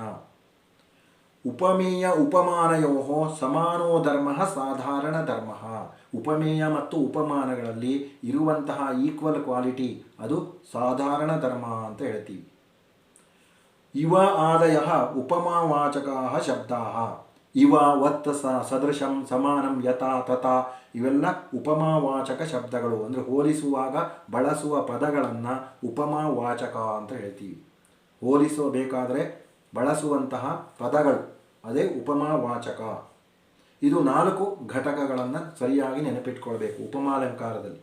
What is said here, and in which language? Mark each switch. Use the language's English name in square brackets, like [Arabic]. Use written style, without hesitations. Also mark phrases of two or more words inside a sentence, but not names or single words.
[Sanskrit] ಉಪಮೇಯ ಉಪಮಾನಯೋ ಸಮಾನೋ ಧರ್ಮ ಸಾಧಾರಣ ಧರ್ಮ. [Kannada] ಉಪಮೇಯ ಮತ್ತು ಉಪಮಾನಗಳಲ್ಲಿ ಇರುವಂತಹ [English] equal quality [Kannada] ಅದು ಸಾಧಾರಣ ಧರ್ಮ ಅಂತ ಹೇಳ್ತೀವಿ. [Sanskrit] ಇವ ಆದಯ ಉಪಮಾವಾಚಕ ಶಬ್ದಾ. ಇವ ವತ್ ಸದೃಶಂ ಸಮಾನಂ ಯಥಾ ತಥಾ [Kannada] ಇವೆಲ್ಲ ಉಪಮಾವಾಚಕ ಶಬ್ದಗಳು. ಅಂದರೆ ಹೋಲಿಸುವಾಗ ಬಳಸುವ ಪದಗಳನ್ನು ಉಪಮಾವಾಚಕ ಅಂತ ಹೇಳ್ತೀವಿ. ಹೋಲಿಸಬೇಕಾದರೆ ಬಳಸುವಂತಹ ಪದಗಳು ಅದೇ ಉಪಮಾವಾಚಕ. ಇದು 4 ಘಟಕಗಳನ್ನು ಸರಿಯಾಗಿ ನೆನಪಿಟ್ಕೊಳ್ಬೇಕು ಉಪಮಾಲಂಕಾರದಲ್ಲಿ.